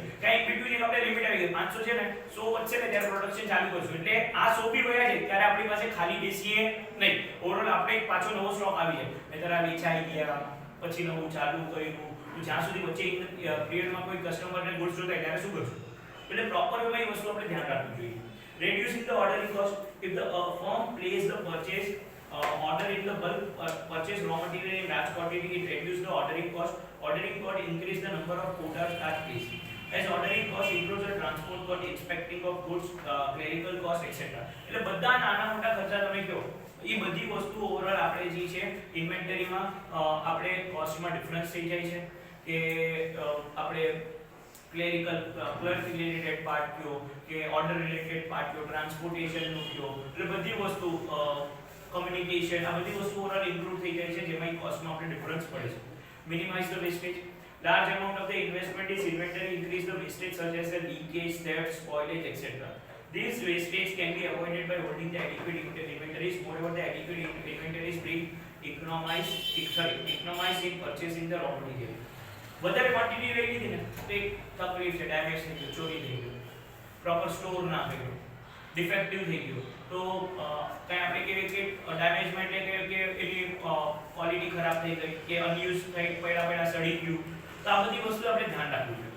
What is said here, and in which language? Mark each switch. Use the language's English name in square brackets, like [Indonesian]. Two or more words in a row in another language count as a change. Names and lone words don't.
[Gujarati] કાઈ બિટવીન એક આપણે લિમિટ આવી ગઈ 500 છે ને 100 વધશે ને ત્યારે પ્રોડક્શન ચાલુ કરશું. એટલે આ 100 બી વયા છે ત્યારે આપણી પાસે ખાલી બેસીએ નહીં. ઓવરઓલ આપણે એક પાછો નવો સ્ટોક આવી જાય. નહીતર આ વેચાઈ ગયા પછી નવું ચાલુ કર્યું તો જ્યાં સુધી વચ્ચે એક પીરિયડમાં કોઈ કસ્ટમરને ગુડ્સ જોતા હોય ત્યારે શું કરશું? એટલે પ્રોપર વેમાં એ વસ્તુ આપણે ધ્યાન રાખવું જોઈએ. [English] Reducing the ordering cost. If the firm places the purchase order in the bulk purchase raw material in large quantity, it reduces the ordering cost. Ordering cost increase the number of quotas are placed. As ordering cost improves the transport cost, inspecting of goods, clerical cost, etc. [Gujarati] એટલે બધા નાના મોટા ખર્ચા તમે કહો એ બધી વસ્તુ ઓવરઓલ આપણે જે છે ઇન્વેન્ટરીમાં આપણે કોસ્ટમાં ડિફરન્સ થઈ જાય છે કે આપણે [English] clerical clerk related part [Gujarati] કયો કે [English] order related part [Gujarati] કયો ટ્રાન્સપોર્ટેશનનું કયો એટલે બધી વસ્તુ કમ્યુનિકેશન આ બધી વસ્તુ ઓવરઓલ ઇમ્પ્રૂવ થઈ જાય છે જેમાં કોસ્ટમાં આપણે ડિફરન્સ પડે છે. [English] minimize the wastage. Large amount of the investment is inventory increase the wastage such as the leakage, theft, spoilage, etc. This wastage can be avoided by holding the adequate inventories. Moreover, the adequate inventories bring economize in purchasing the raw material. [Gujarati] વધારે ક્વોન્ટિટી લઈ લીધી ને તો એક તકલીફ છે, ડેમેજ થઈ ગયું, ચોરી થઈ ગયું, [English] proper store [Gujarati] ના કર્યો, ડિફેક્ટિવ થઈ ગયું તો કંઈ આપણે કહીએ કે ડેમેજમેન્ટ એટલે કે એની ક્વોલિટી ખરાબ થઈ ગઈ કે અનયુઝ થઈ પડ્યા સડી ગયું તો આ બધી વસ્તુ આપણે ધ્યાન રાખવું જોઈએ.